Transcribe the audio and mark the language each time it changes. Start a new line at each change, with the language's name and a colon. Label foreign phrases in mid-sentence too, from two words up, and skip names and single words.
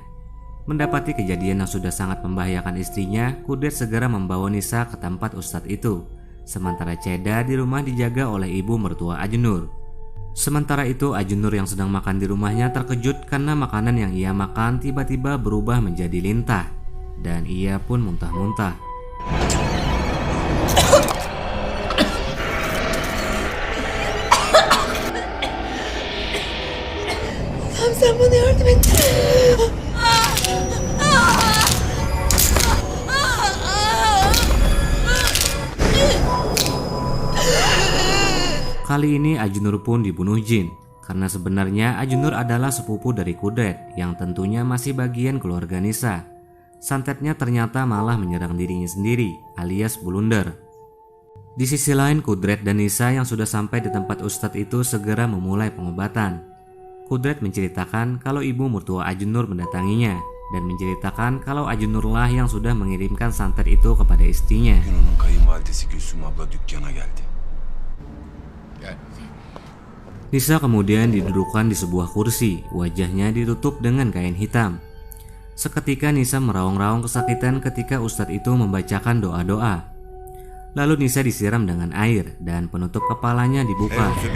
Indonesian: Mendapati kejadian yang sudah sangat membahayakan istrinya, Kudret segera membawa Nisa ke tempat ustadz itu. Sementara Ceda di rumah dijaga oleh ibu mertua Ajnur. Sementara itu Ajnur yang sedang makan di rumahnya terkejut karena makanan yang ia makan tiba-tiba berubah menjadi lintah. Dan ia pun muntah-muntah.
Turkish: Sen bana yardım et.
Indonesian: Kali ini Ajnur pun dibunuh jin, karena sebenarnya Ajnur adalah sepupu dari Kudret yang tentunya masih bagian keluarga Nisa. Santetnya ternyata malah menyerang dirinya sendiri alias blunder. Di sisi lain Kudret dan Nisa yang sudah sampai di tempat ustadz itu segera memulai pengobatan. Kudret menceritakan kalau ibu mertua Ajnur mendatanginya dan menceritakan kalau Ajnurlah yang sudah mengirimkan santet itu kepada istrinya.
Turkish: Bugün onun kayınvalidesi Gülsüm abla dükkana geldi.
Indonesian: Nisa kemudian didudukkan di sebuah kursi, wajahnya ditutup dengan kain hitam. Seketika Nisa meraung-raung kesakitan ketika ustadz itu membacakan doa-doa. Lalu Nisa disiram dengan air dan penutup kepalanya dibuka.